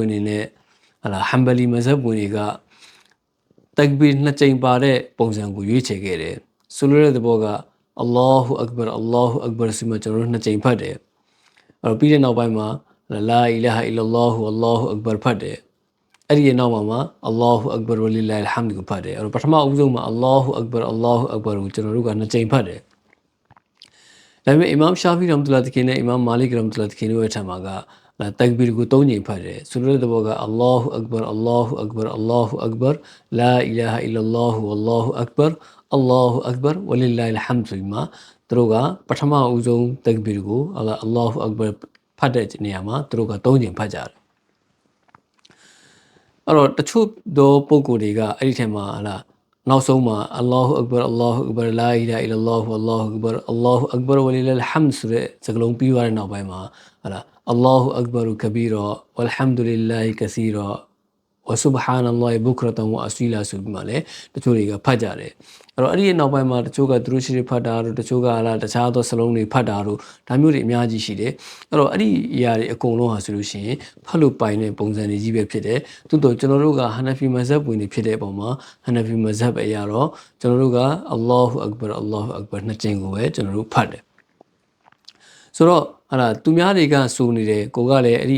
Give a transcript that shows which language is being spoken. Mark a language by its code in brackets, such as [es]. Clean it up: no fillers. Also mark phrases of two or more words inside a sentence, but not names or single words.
[my] ဝင်တွေနဲ့ဟမ်ဘလီမဇ်ဟ်ဝင်တွေကတက်ဘီနှစ်ကြိမ်ပါတဲ့ပုံစံကိုရွေးချယ်ခဲ့တယ်ဆိုလိုတဲ့သဘောက [ar] الله أكبر الله أكبر [my] ဆိုမှကျွန်တော်တို့နှစ်ကြိမ်ဖတ်တယ်အဲ့ တော့ပြီးတဲ့နောက်ပိုင်းမှာ [ar] لا إله إلا الله الله أكبر [my] ဖတ်တယ်အဲ့ဒီနောက်မှာ [ar] الله أكبر ولله الحمد [my] ကိုဖတ်တယ်အဲ့တော့ပထမ အဦးဆုံးမှာ [ar] الله أكبر الله أكبر [my] ကိုကျွန်တော်တို့ကနှစ်ကြိမ်ဖတ်တယ်ဒါပေမဲ့အီမမ်ရှာဖီရမ်တူလာတခင်နဲ့အီမမ်မာလစ်ရမ်တူလာတခင်တို့ရဲ့ထံမှာကတက်ဘီကို3ကြိမ်ဖတ်တယ်ဆိုလိုတဲ့သဘောက [ar] الله أكبر الله أكبر الله أكبر لا إله إلا الله والله أكبر الله أكبر ولله الحمد [my] ဆိုပြီးမှသူတို့ကပထမအဦးဆုံးတက်ဘီကို [ar] الله أكبر [my] ဖတ်တဲ့နေရာမှာသူတို့က3ကြိမ်ဖတ်ကြတယ် အဲ့တော့တချို့သောပုံကိုယ်တွေကအဲ့ဒီထဲမှာနောက်ဆုံးမှာ [ar] الله أكبر الله أكبر لا إله إلا الله والله أكبر الله أكبر ولله الحمد [my] ဆိုတဲ့စကားလုံးပြီးသွားတဲ့နောက်ပိုင်း မှာ [ar] الله أكبر كبيرا والحمد لله كثيرا وسبحان الله بكرة وأصيلا [my] ဆိုပြီးမှလည်းတချို့တွေကဖတ်ကြတယ်အဲ့တော့အဲ့ဒီနောက်ပိုင်းမှာတချို့ကသူ တို့ရှိဖတ်တာတို့တချို့ကတခြားသောစလုံးတွေဖတ်တာတို့ဒါမျိုးတွေအများကြီးရှိတယ်အဲ့တော့အဲ့ဒီအရာတွေအကုန်လုံးဟာဆိုလို့ရှိရင်ဖတ်လို့ပိုင်တဲ့ပုံစံတွေကြီးပဲဖြစ်တယ်သို့တော့ကျွန်တော်တို့ကဟန်နဖီမဇ်ဟ်ဝင်တွေဖြစ်တဲ့အပေါ်မှာဟန်နဖီမဇ်ဟ်အရာတော့ကျွန်တော်တို့က [ar] الله أكبر الله أكبر [my] နှစ်ကြိမ်ကိုပဲကျွန်တော်တို့ဖတ်တယ်ဆိုတော့သူများတွေကစိုးနေတယ်ကိုကလည်းအဲ့ဒီ